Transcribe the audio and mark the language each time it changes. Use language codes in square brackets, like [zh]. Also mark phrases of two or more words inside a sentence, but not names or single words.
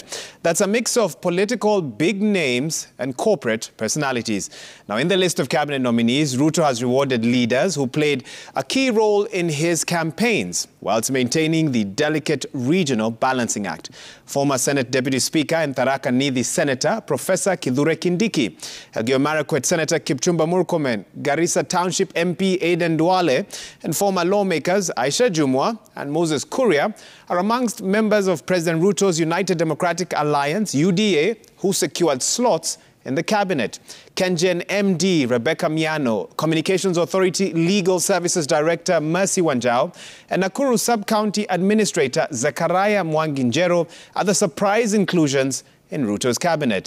[en] That's a mix of political big names and corporate personalities. Now, in the list of cabinet nominees, Ruto has rewarded leaders who played a key role in his campaigns, whilst maintaining the delicate regional balancing act. Former Senate Deputy Speaker and Tharaka Nithi Senator Professor Kithure Kindiki, Elgeyo Marakwet Senator Kipchumba Murkomen, Garissa Township MP Aden Duale, and former lawmakers Aisha Jumwa and Moses Kuria are amongst members of President Ruto's United Democratic Alliance, UDA, who secured slots in the cabinet. Kengen MD Rebecca Miano, Communications Authority Legal Services Director Mercy Wanjau, and Nakuru Sub-County Administrator Zechariah Mwangi Njeru are the surprise inclusions in Ruto's cabinet.